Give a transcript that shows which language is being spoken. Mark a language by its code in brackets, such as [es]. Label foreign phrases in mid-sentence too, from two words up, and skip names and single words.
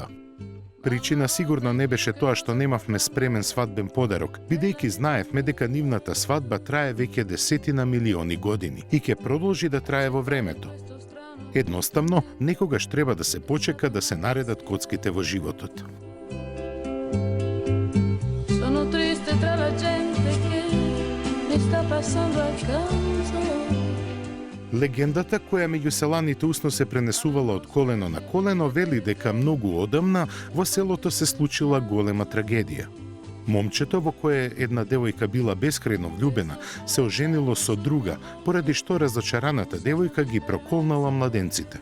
[mk] Причина сигурно не беше тоа што немавме спремен свадбен подарок, бидејќи знаевме дека нивната свадба трае веќе десетина милиони години и ќе продолжи да трае во времето. Едноставно, некогаш треба да се почека да се наредат коцките во животот. [it] Sono triste tra la gente che mi sta passando accanto. [mk] Легендата која меѓу селаните усно се пренесувала од колено на колено вели дека многу одамна во селото се случила голема трагедија. Момчето во кое една девојка била бескрајно влюбена се оженило со друга, поради што разочараната девојка ги проколнала младенците.